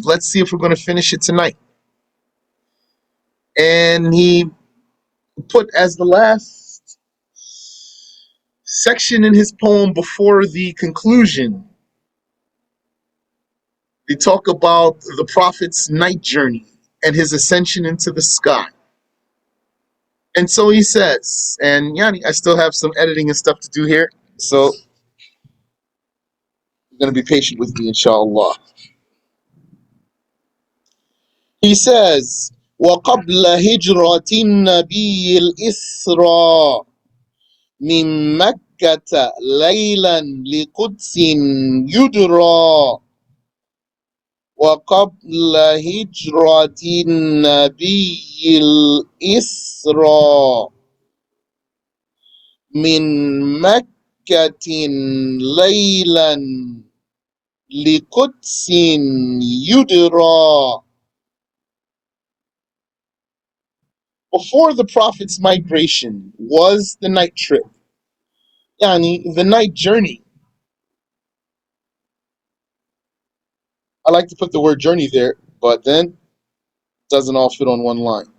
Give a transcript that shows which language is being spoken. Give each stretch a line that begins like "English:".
English: Let's see if we're going to finish it tonight. And he put as the last section in his poem before the conclusion, they talk about the Prophet's night journey and his ascension into the sky. And so he says, and Yani, I still have some editing and stuff to do here, so you're going to be patient with me, inshallah. He says,
Arabic: وَقَبْلَ هِجْرَةِ النَّبِيِّ الْإِسْرَى مِنْ مَكَّةَ لَيْلًا لِقُدْسٍ يُدْرَى وقبل هجرة النبي الإسرى من مكة ليلا لقدس يدرى.
English: Before the Prophet's migration was the night trip, yani the night journey. I like to put the word journey there, but then it doesn't all fit on one line.